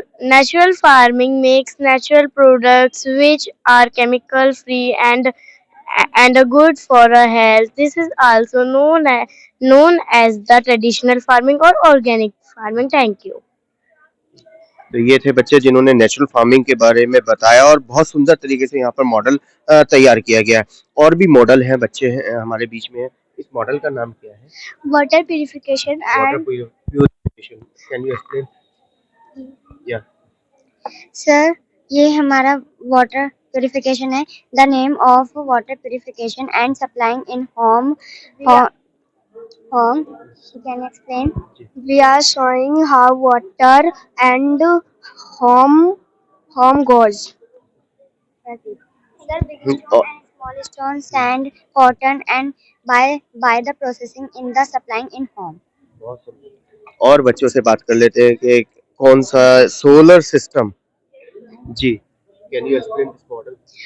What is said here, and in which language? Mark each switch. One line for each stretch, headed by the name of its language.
English: Natural farming makes natural products which are chemical free and good for our health. This is also known as the traditional farming or organic farming. Thank you.
Hindi: तो ये थे बच्चे जिन्होंने natural farming के बारे में बताया और बहुत सुंदर तरीके से यहाँ पर मॉडल तैयार किया गया है। और भी मॉडल हैं, बच्चे हैं हमारे बीच में। इस मॉडल का नाम क्या है?
English: Water purification water purification. Can you explain?
Hindi: या सर, ये हमारा वाटर प्यूरिफिकेशन है।
English: The name of water purification and supplying in home home. Can you explain? We are showing how water and home goes. Sir, begin to add small stone, sand, cotton, and by the processing in the supplying in home.
Hindi: और बच्चों से बात कर लेते हैं कि कौन सा solar system.
English: जी, can you explain this model?